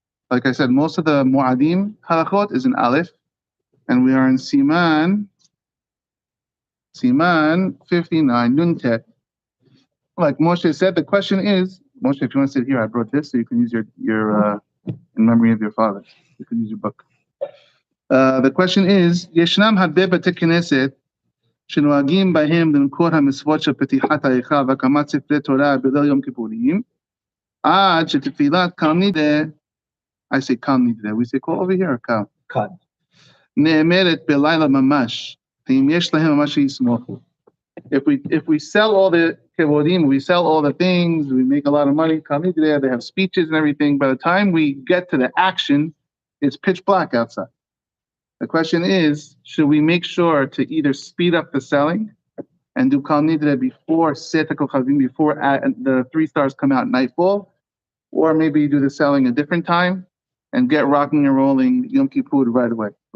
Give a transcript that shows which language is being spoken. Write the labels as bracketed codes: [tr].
[en] Like I said, most of the Mu'adim halachot is in Aleph, and we are in Siman 59 Nuntet. Like Moshe said, the question is, Moshe, if you want to sit here, I brought this so you can use your in memory of your father. You can use your book. The question is, [he] Yeshnam הרבה בתי כנסת שנוהגים בהם למכור המצוות של פתיחת ההיכל והקמת ספרי תורה בליל יום כיפורים, עד שתפילת קל נידרה, [en] I say [he] קל נידרה, [en] we say call over here, [he] קל. קל. נאמרת בלילה ממש, ואם יש להם ממש שיסמוכו. [en] If we sell all the kevodim, we sell all the things, we make a lot of money, kal nidre, they have speeches and everything. By the time we get to the action, it's pitch black outside. The question is, should we make sure to either speed up the selling and do kal nidre before Seta Kochavim, before the 3 stars come out nightfall, or maybe do the selling a different time and get rocking and rolling Yom Kippur right away?